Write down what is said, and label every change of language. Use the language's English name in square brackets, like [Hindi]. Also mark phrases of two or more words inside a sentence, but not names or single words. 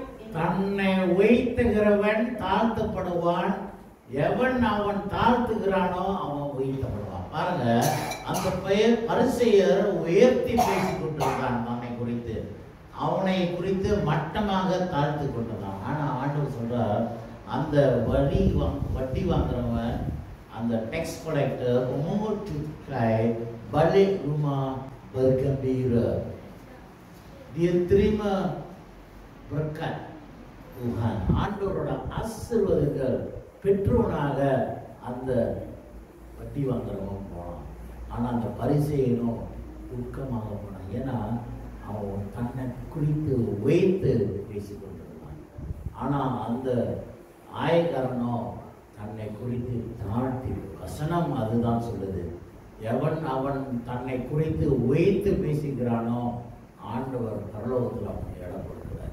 [Tamil] தன்னை உயர்த்துகிறவன் தாழ்த்தப்படுவான், எவன் அவன் தாழ்த்துகிறானோ அவன் உயர்த்தப்படுவான். பாருங்க, அந்த பெயர் பரிசேயர் உயர்த்தி பேசிக் கொண்டிருந்தான் தன்னை குறித்து, அவனை குறித்து மட்டமாக தாழ்த்து கொண்டதான். ஆனா ஆண்டவர் சொல்றார், அந்த வட்டி வாங்குறவன், அந்த [English] tax collector [Malay] balik rumah bergembira. Dia terima berkat Tuhan. [Tamil] ஆண்டவரோட ஆசீர்வாதங்கள் பெற்றோனாக அந்த வட்டி வாங்குறவன் போனான். ஆனா அந்த பரிசேயனும் துக்கமாக போனான். ஏன்னா அவன் தன்னை குறித்து உயர்த்து பேசிக்கொண்டிருந்தான். ஆனா அந்த ஆயக்காரனோ தன்னை குறித்து தாழ்த்தி, வசனம் அதுதான் சொல்லுது, எவன் அவன் தன்னை குறித்து உயர்த்து பேசுகிறானோ ஆண்டவர் பரலோகத்தில் அவனை இடம் கொடுக்கிறார்.